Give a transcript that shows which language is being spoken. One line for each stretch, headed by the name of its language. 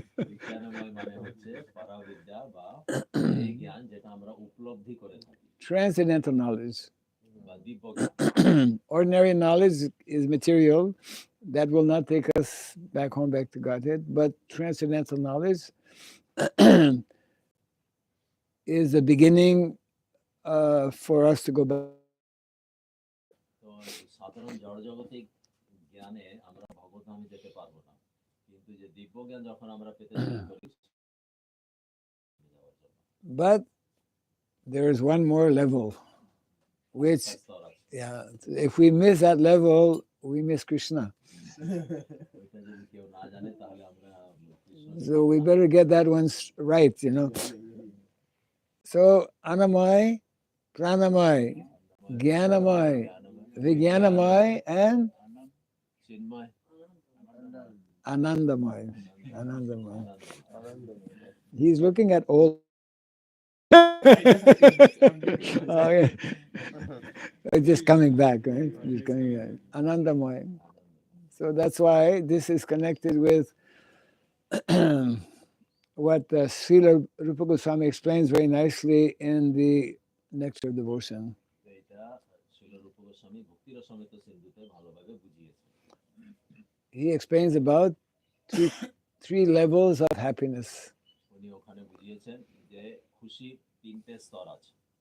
Bangla: বিজ্ঞানময় মানে হচ্ছে পরাবিদ্যা বা এই জ্ঞান যেটা আমরা উপলব্ধি করে থাকি,
English: Transcendental knowledge.
Bangla: বা দিব্য জ্ঞান।
English: Ordinary knowledge is material. That will not take us back home, back to Godhead. But transcendental knowledge is the beginning for us to go back.
Bangla: তো সাধারণ জড়জগতিক জ্ঞানে আমরা ভগবদ্ধামে যেতে পারবো না, কিন্তু যে দিব্য জ্ঞান যখন আমরা পেতে শুরু করি যাওয়ার জন্য
English: But there is one more level, which,
Bangla: স্তর আছে।
English: yeah, if we miss that level, we miss Krishna.
Bangla: ওইটা যদি কেউ না জানে তাহলে আমরা Krishna
English: So we better get that one right, you know. So Anamay, Pranamay, Jnanamay, Vijnanamay, and
Bangla: Chinmoy
English: Anandamay. Anandamay. He's looking at all. Oh, yeah. It's just coming back, right? Just coming back. Anandamay. So that's why this is connected with what Srila Rupa Goswami explains very nicely in the Nectar of Devotion.
Bangla: এইটা ছিল রূপ গোস্বামী ভক্তি রসমৃত সিন্ধুতে ভালোভাবে বুঝিয়েছে।
English: He explains about three levels of happiness.
Bangla: উনি ওখানে বুঝিয়েছেন যে খুশির 3টে স্তর আছে।